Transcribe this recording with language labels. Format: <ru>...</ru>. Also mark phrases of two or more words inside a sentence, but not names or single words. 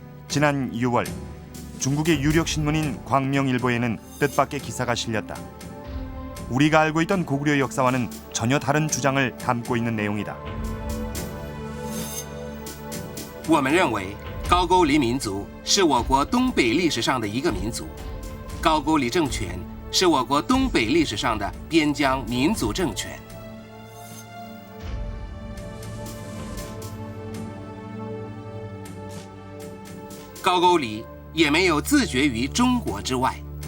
<ko>지난 6월 중국의 유력 신문인 광명일보에는 뜻밖의 기사가 실렸다. 우리가 알고 있던 고구려 역사와는 전혀 다른 주장을 담고 있는 내용이다.</ko> <zh>我们认为高句丽民族是我国东北历史上的一个民族，高句丽政权是我国东北历史上的边疆民族政权。高句丽也没有自绝于中国之外。</zh>